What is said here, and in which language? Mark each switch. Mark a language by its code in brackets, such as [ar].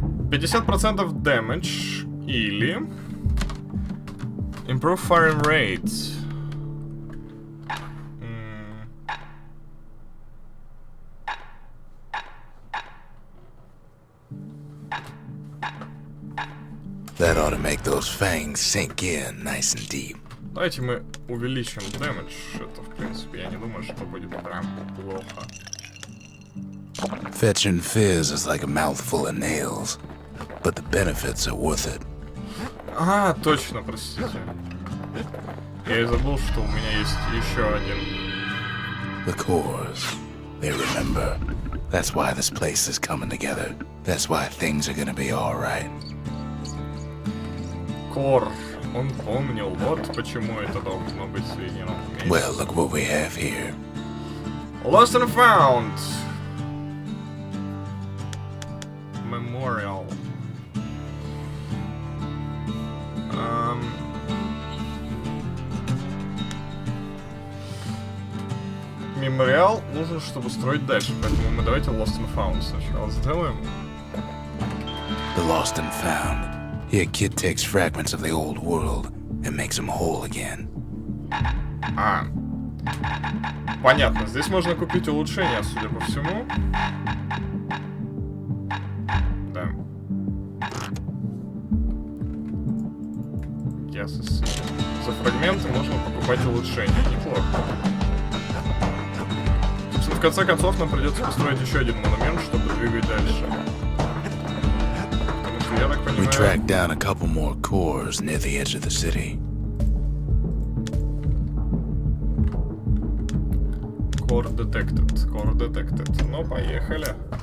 [en] %50 damage [ru] или [en] improve firing rate. That ought to make those fangs sink in nice and deep. [ru] Давайте мы увеличим damage. Это, в принципе, я не думаю, что будет прям плохо. [en] Fetching fizz is like a mouthful of nails, but the benefits are worth it. [ru] А, точно, простите. Я и забыл, что у меня есть еще один. [en] The cores, they remember. That's why this place is coming together. That's why things are gonna be alright. [ru] Кор. Он помнил, вот почему это должно быть соединено вместе. [en] Well, look what we have here. Lost and found. Memorial. [ru] Мемориал нужен, чтобы строить дальше, поэтому мы давайте Lost and Found сначала сделаем. [en] The lost and found. Here, kid takes fragments of the old world and makes them whole again. [ru] А, понятно. Здесь можно купить улучшения, судя по всему. Да. За фрагменты можно покупать улучшения. Неплохо. Собственно, в конце концов, нам придется построить еще один монумент, чтобы двигать дальше. Потому что, я так понимаю... [en] We tracked down a couple more cores near the edge of the city. Core detected. Core detected. [ru] Ну, поехали.